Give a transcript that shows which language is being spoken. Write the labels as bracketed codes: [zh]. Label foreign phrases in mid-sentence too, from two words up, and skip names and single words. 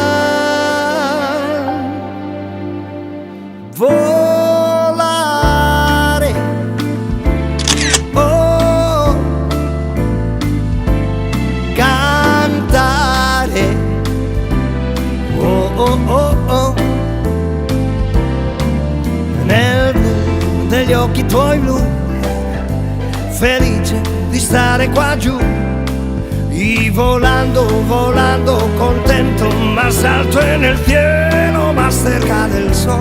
[es] Volaré, oh, cantaré, oh, oh, oh, oh. [it] Nel blu degli occhi tuoi blu, felice di stare qua giù, [es] y volando, volando contento, más alto en el cielo, más cerca del sol.